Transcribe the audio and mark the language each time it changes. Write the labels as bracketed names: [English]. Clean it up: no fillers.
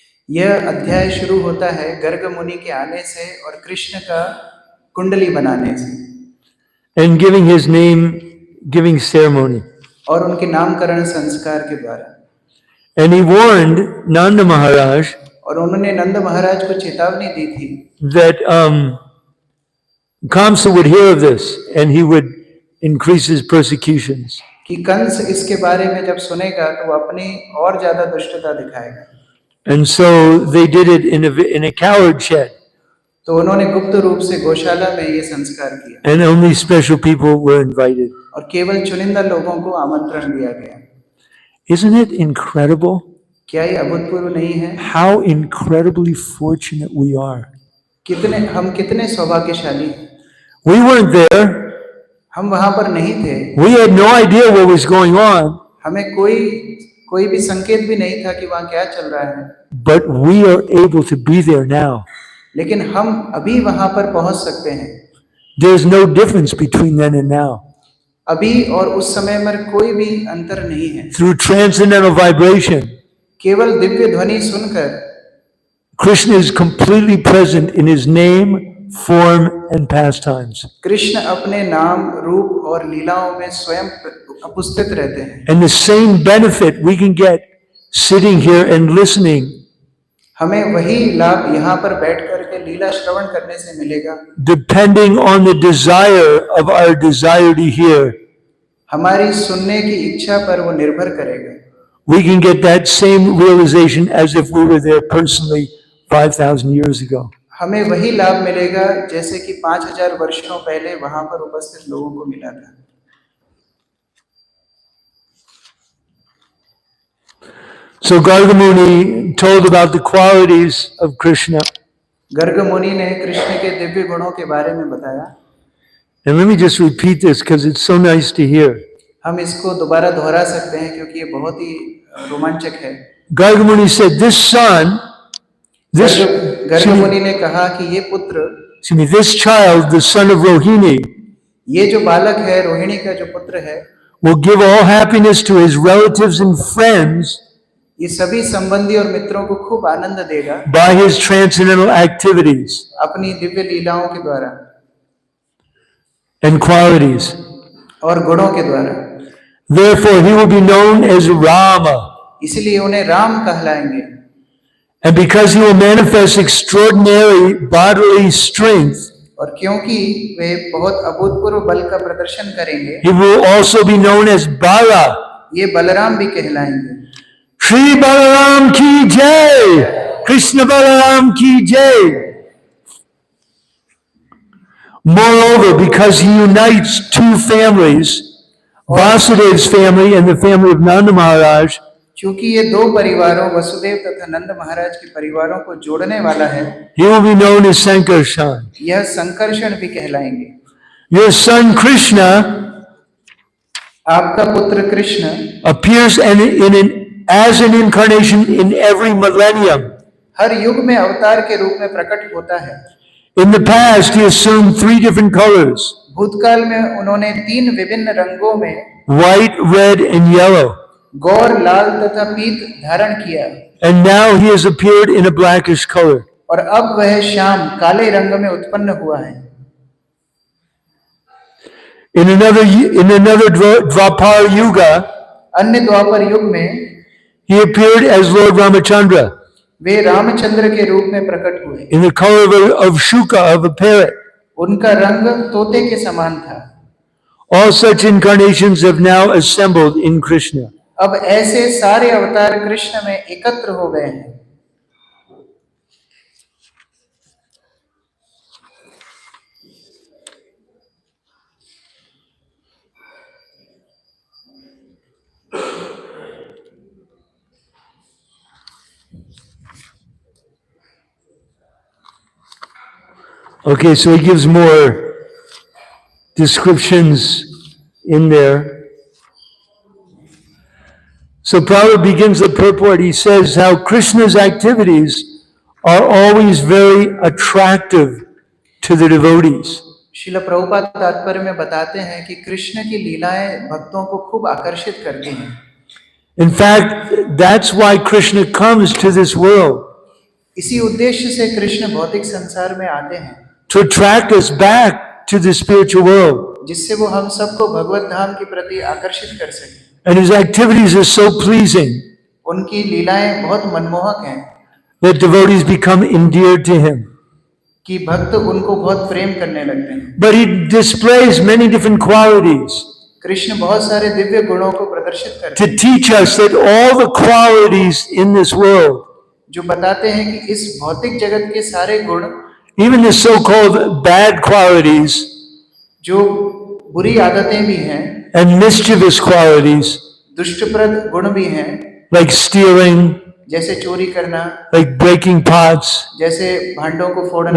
[Hindi] यह अध्याय शुरू होता है गर्ग मुनि के आने से और कृष्ण का कुंडली बनाने से, [English] And giving his name, giving ceremony. [Hindi] और उनके नामकरण संस्कार के द्वारा। [English] And he warned Nanda Maharaj [Hindi] और उन्होंने नंद महाराज को चेतावनी दी थी [English] that Kamsa would hear of this and he would increase his persecutions. [Hindi] कि कंस इसके बारे में जब सुनेगा तो वो अपनी और ज्यादा दुष्टता दिखाएगा। [English] And so they did it in a coward shed. [Hindi] तो उन्होंने गुप्त रूप से गौशाला में ये संस्कार किया [English] And only special people were invited. [Hindi] और केवल चुनिंदा लोगों को आमंत्रण दिया गया। [English] Isn't it incredible? [Hindi] क्या ये अभूतपूर्व नहीं है? [English] How incredibly fortunate we are. [Hindi] हम कितने सौभाग्यशाली हैं। [English] We weren't there. [Hindi] हम वहां पर नहीं थे। [English] We had no idea what was going on. [Hindi] हमें कोई भी संकेत भी नहीं था कि वहां क्या चल रहा है। [English] But we are able to be there now. [Hindi] लेकिन हम अभी वहां पर पहुंच सकते हैं। [English] There's no difference between then and now. [Hindi] अभी और उस समय में कोई भी अंतर नहीं है। [English] Through transcendental vibration, [Hindi] केवल दिव्य ध्वनि सुनकर [English] Krishna is completely present in his name, form, and pastimes. [Hindi] Krishna अपने नाम, रूप और लीलाओं में स्वयं उपस्थित रहते हैं। [English] And the same benefit we can get sitting here and listening, [Hindi] हमें वही लाभ यहाँ पर बैठ करके लीला श्रवण करने से मिलेगा, [English] depending on the desire of our desire to hear. [Hindi] हमारी सुनने की इच्छा पर वो निर्भर करेगा। [English] We can get that same realization as if we were there personally 5,000 years ago. [Hindi] हमें वही लाभ मिलेगा जैसे कि 5000 वर्षों पहले वहां पर उपस्थित लोगों को मिला था। [English] So Gargamuni told about the qualities of Krishna. [Hindi] Garg मुनि ने कृष्ण के दिव्य गुणों के बारे में बताया। [English] And let me just repeat this because it's so nice to hear. [Hindi] हम इसको दोबारा दोहरा सकते हैं क्योंकि ये बहुत ही रोमांचक है। [English] Gargamuni said, this son, [Hindi] Garg मुनि ने कहा कि ये पुत्र, [English] this child, the son of Rohini, [Hindi] ये जो बालक है, रोहिणी का जो पुत्र है, [English] will give all happiness to his relatives and friends [Hindi] ये सभी संबंधी और मित्रों को खूब आनंद देगा [English] by his transcendental activities [Hindi] अपनी दिव्य लीलाओं के द्वारा [English] and qualities. [Hindi] और गुणों के द्वारा। [English] Therefore, he will be known as Rama. [Hindi] इसलिए उन्हें राम कहलाएंगे। [English] And because he will manifest extraordinary bodily strength, [Hindi] और क्योंकि वे बहुत अभूतपूर्व बल का प्रदर्शन करेंगे, [English] he will also be known as Bala. [Hindi] ये बलराम भी कहलाएंगे। Shri Balaram ki jai! Krishna Balaram ki jai! [English] Moreover, because he unites two families, Vasudev's family and the family of Nanda Maharaj, [Hindi] क्योंकि ये दो परिवारों वसुदेव तथा नंद महाराज के परिवारों को जोड़ने वाला है, [English] he will be known as Sankarshan. [Hindi] यह संकर्षण भी कहलाएंगे। [English] Your son Krishna [Hindi] आपका पुत्र Krishna [English] appears as an incarnation in every millennium. [Hindi] हर युग में अवतार के रूप में प्रकट होता है। [English] In the past, he assumed 3 different colors: [Hindi] भूतकाल में उन्होंने 3 विभिन्न रंगों में [English] white, red, and yellow. [Hindi] गौर, लाल तथा पीत धारण किया, [English] And now he has appeared in a blackish color. [Hindi] और अब वह श्याम काले रंग में उत्पन्न हुआ है। [English] In another Dwapar Yuga, [Hindi] अन्य द्वापर युग में [English] he appeared as Lord Ramachandra [Hindi] वे रामचंद्र के रूप में प्रकट हुए। [English] in the color of Shuka, of a parrot. [Hindi] उनका रंग तोते के समान था। [English] All such incarnations have now assembled in Krishna. [Hindi] अब ऐसे सारे अवतार कृष्ण में एकत्र हो गए हैं। [English] Okay, so he gives more descriptions in there. So Prabhupada begins the purport. He says how Krishna's activities are always very attractive to the devotees. [Hindi] Srila Prabhupada तात्पर्य में बताते हैं कि कृष्ण की लीलाएं भक्तों को खूब आकर्षित करती हैं। [English] In fact, that's why Krishna comes to this world, [Hindi] इसी उद्देश्य से कृष्ण भौतिक संसार में आते हैं, [English] to attract us back to the spiritual world. [Hindi] जिससे वो हम सबको भगवत धाम के प्रति आकर्षित कर सके। [English] And his activities are so pleasing [Hindi] उनकी लीलाएं बहुत मनमोहक हैं [English] that devotees become endeared to him. [Hindi] कि भक्त उनको बहुत प्रेम करने लगते हैं। [English] But he displays many different qualities [Hindi] Krishna बहुत सारे दिव्य गुणों को प्रदर्शित करते [English] to [Hindi] हैं, [English] teach us that all the qualities in this world, [Hindi] जो बताते हैं कि इस भौतिक जगत के सारे गुण, [English] even the so-called bad qualities [Hindi] जो बुरी आदतें भी हैं, [English] and mischievous qualities, [Hindi] दुष्टप्रद गुण भी हैं, [English] like stealing, [Hindi] जैसे चोरी करना, [English] like breaking pots, [Hindi] जैसे भांडों को फोड़ना,